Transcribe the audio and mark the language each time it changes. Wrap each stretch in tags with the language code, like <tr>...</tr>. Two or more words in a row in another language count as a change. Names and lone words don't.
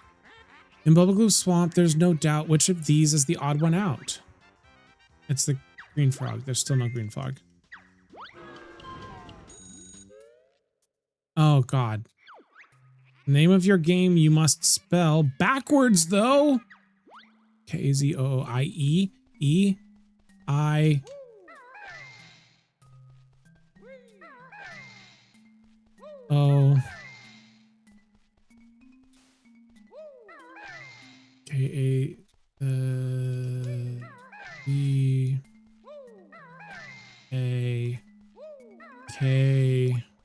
<en>In Bubblegloop Swamp, there's no doubt which of these is the odd one out. It's the green frog. There's still no green frog. Oh, God. Name of your game you must spell backwards, though. K-A-Z-O-O-I-E. E-I... O... K-A... E... A... K...</en>